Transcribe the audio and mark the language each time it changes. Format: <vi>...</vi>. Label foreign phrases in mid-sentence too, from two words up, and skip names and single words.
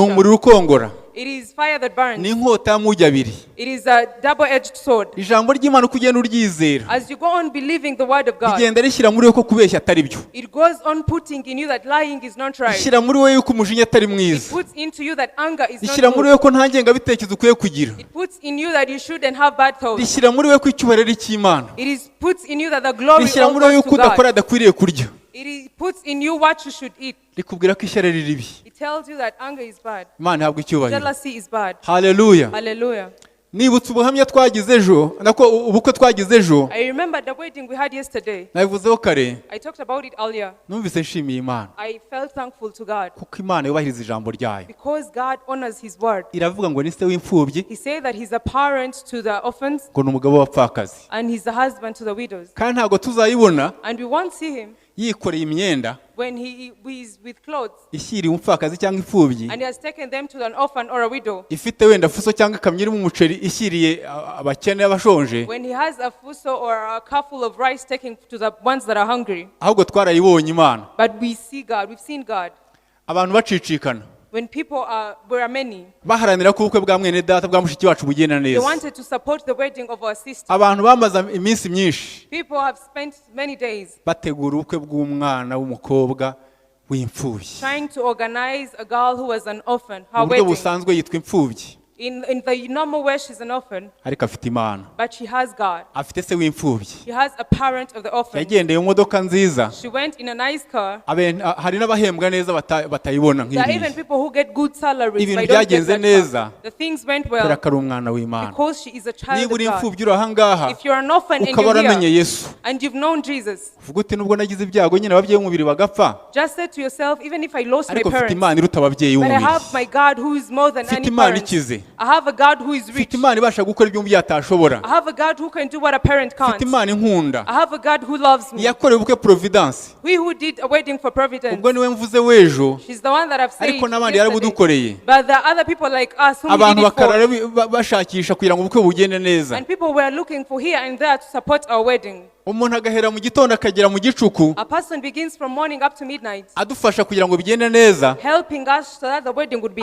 <rw>umuriro ukongora,</rw> <en>It is fire that burns.</en> <rw>ni inkota y'amugi abiri.</rw> <en>It is a double-edged sword.</en> <rw>Ijambo ry'Imana uko ugenda uryizera</rw> <en>As you go on believing the word of God,</en> <rw>rigenda rishyira muri wowe ko kubeshya atari byo,</rw> <en>it goes on putting in you that lying is not right.</en> <rw>rishyira muri wowe yuko umujinya atari</rw> <en>It</en> <rw>mwiza,</rw> <en>puts into you that anger is</en> <rw>rishyira</rw> <en>not</en> <rw>muri</rw> <en>good.</en> <rw>wowe ko nta ngengabitekerezo ukwiye kugira,</rw> <en>It puts in you that you shouldn't have bad thoughts.</en> <rw>rishyira muri wowe ko icyubahiro ari icy'Imana,</rw> <en>Puts in you that the glory</en> <rw>rishyira</rw> <en>all</en> <rw>muri wowe</rw> <en>goes</en> <rw>yuko</rw> <en>to</en> <rw>udakora</rw> <en>God.</en> <rw>adakwiriye kurya,</rw> <en>Puts in you what you should eat.</en> <rw>rikubwira ko ishyari ari ribi.</rw> <en>It tells you that anger is bad.</en> <rw>Imana ihabwa icyubahiro.</rw> <en>Jealousy is bad.</en> <rw>Haleluya.</rw> <en>Hallelujah.</en> <rw>Nibutse ubuhamya twagize ejo, nako ubukwe twagize ejo,</rw> <en>I remember the wedding we had yesterday.</en> <rw>nabivuzeho kare,</rw> <en>I talked about it earlier.</en> <rw>numvise nshimiye Imana</rw> <en>I felt thankful to God</en> <rw>kuko Imana yubahiriza ijambo ryayo.</rw> <en>because God honors His word.</en> <rw>Iravuga ngo ni se w'imfubyi,</rw> <en>He said that He's a parent to the orphans</en> <rw>ngo ni umugabo w'abapfakazi,</rw> <en>and He's a husband to the widows.</en> <rw>kandi ntabwo tuzayibona</rw> <en>And we won't see Him</en> <rw>yikoreye imyenda</rw> <en>when He is with clothes</en> <rw>ishyiriye umupfakazi cyangwa imfubyi,</rw> <en>and He has taken them to an orphan or a widow.</en> <rw>ifite wenda fuso cyangwa ikamyo irimo umuceri ishyiriye abakene abashonje,</rw> <en>When He has a fuso or a car full of rice taken to the ones that are hungry.</en> <rw>ahubwo twarayibonye Imana.</rw> <en>But we see God. We've seen God.</en> <rw>Abantu bacicikana</rw> <en>When people were many,</en> <rw>baharanira ko ubukwe bwa mwene data bwa mushiki wacu bugenda</rw> <en>they</en> <rw>neza.</rw> <en>wanted to support the wedding of our sister.</en> <rw>Abantu bamaze iminsi myinshi</rw> <en>People have spent many days</en> <rw>bategura ubukwe bw'umwana w'umukobwa w'imfubyi.</rw> <en>trying to organize a girl who was an orphan, her</en> <rw>Mu buryo</rw> <en>wedding.</en> <rw>busanzwe yitwa imfubyi,</rw> <en>In the normal way, she's an orphan,</en> <rw>ariko afite Imana,</rw> <en>but she has God.</en> <rw>afite se w'imfubyi.</rw> <en>She has a parent of the orphan.</en> <rw>Yagendeye mu modoka nziza,</rw> <en>She went in a nice car.</en> <rw>hari n'abahembwa neza batayibona</rw> <en>There are even</en> <rw>nk'iriya,</rw> <en>people who get good salaries,</en> <rw>Ibintu</rw> <en>but don't get</en> <rw>byagenze</rw> <en>that</en> <rw>neza.</rw> <en>far. The things went</en> <rw>kubera</rw> <en>well</en> <rw>ko ari umwana w'Imana.</rw> <en>because she is a child</en> <rw>Niba</rw> <en>of</en> <rw>uri</rw> <en>God.</en> <rw>imfubyi uri aha ngaha</rw> <en>If you're an orphan and</en> <rw>ukaba</rw> <en>you're</en> <rw>waramenye</rw> <en>here</en> <rw>Yesu,</rw> <en>and you've known Jesus,</en> <rw>uvuga uti nubwo nagize ibyago nyine ababyeyi b'umubiri bagapfa,</rw> <en>just say to yourself, even if I lost my</en> <rw>ariko mfite</rw> <en>parents,</en> <rw>Imana iruta ababyeyi</rw> <en>but I</en> <rw>b'umubiri.</rw> <en>have my God who is more than</en> <rw>Mfite</rw> <en>any</en> <rw>Imana</rw> <en>parent.</en> <rw>ikize.</rw> <en>I have a God who is rich.</en> <rw>Mfite Imana ibasha gukora ibyo umubyeyi atashobora.</rw> <en>I have a God who can do what a parent</en> <rw>Mfite</rw> <en>can't.</en> <rw>Imana inkunda.</rw> <en>I have a God who loves me.</en> <rw>Yakorewe ubukwe Providence,</rw> <en>We who did a wedding for Providence.</en> <rw>ubwo niwe mvuze w'ejo,</rw> <en>She's the one that I've said</en> <rw>ariko n'abandi</rw> <en>yesterday.</en> <rw>yarabudukoreye.</rw> <en>But there are other people like us who</en> <rw>Abantu</rw> <en>did it</en> <rw>bakarara</rw> <en>for.</en> <rw>bashakisha kugira ngo ubukwe bugende neza.</rw> <en>And people were looking for here and there to support our wedding.</en> <rw>Umuntu agahera mu gitondo akagera mu gicuku</rw> <en>A person begins from morning up to midnight,</en> <rw>adufasha kugira ngo bigende neza,</rw> <en>helping us so that the wedding would be a</en>